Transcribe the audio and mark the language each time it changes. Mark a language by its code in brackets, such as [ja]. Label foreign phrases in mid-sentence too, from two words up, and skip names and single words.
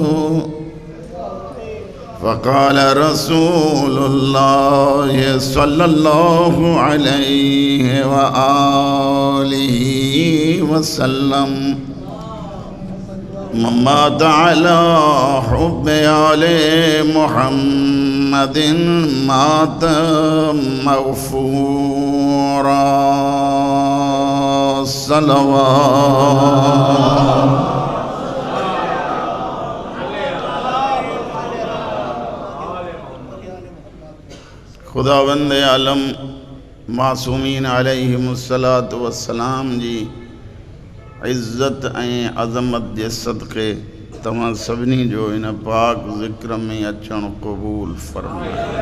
[ar] فقال رسول الله صلى الله عليه وآله وسلم من مات على حب آل محمد مات مغفورا صلوات [sd] खुदावंद आलम मासूमीन [ar] عليهم الصلاة والسلام [sd] जी इज़्ज़त ऐं अज़मत जे सदक़े तव्हां सभिनी जो इन पाक ज़िक्र में अचणु क़बूल फरमाए।